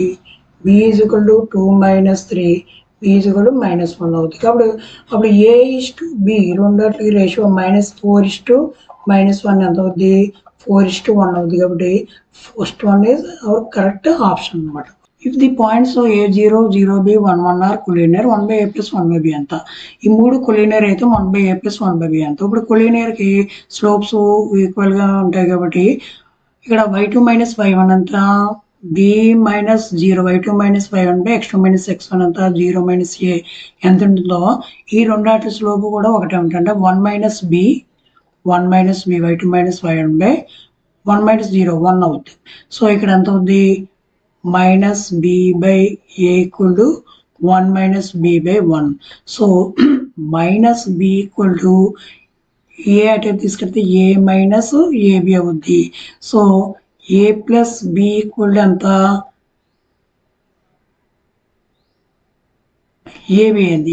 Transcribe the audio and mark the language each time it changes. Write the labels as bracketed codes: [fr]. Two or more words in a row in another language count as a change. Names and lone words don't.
[te] b = 2 - 3 b = -1 అవుతుంది. కాబట్టి అప్పుడు a:b రెండింటికి రేషియో -4:1 ఎంత అవుద్ది 4:1 అవుద్ది. [en] కాబట్టి first one is our correct option అనమాట. if the points a0 0b 1 1 are collinear [te] 1/a + 1/b ఎంత, ఈ మూడు కొలీనియర్ అయితే 1/a + 1/b ఎంత. ఇప్పుడు కొలీనియర్ కి [en] slopes equal [te] గా ఉంటాయి కాబట్టి ఇక్కడ y2 - y1 ఎంత b - 0 y2 - y1 x2 - x1 ఎంత 0 - a ఎంత ఉంటుందో ఈ రెండాటి స్లోప్ కూడా ఒకటే ఉంటుంది. అంటే 1 - b y2 - y1 1 - 0 1 అవుతుంది. సో ఇక్కడ ఎంత అవుద్ది -b/a = 1 - b/1. సో -b = a అటే తీసుకెళ్తే a - ab అవుద్ది. సో a + b = ఎంత ab అయింది.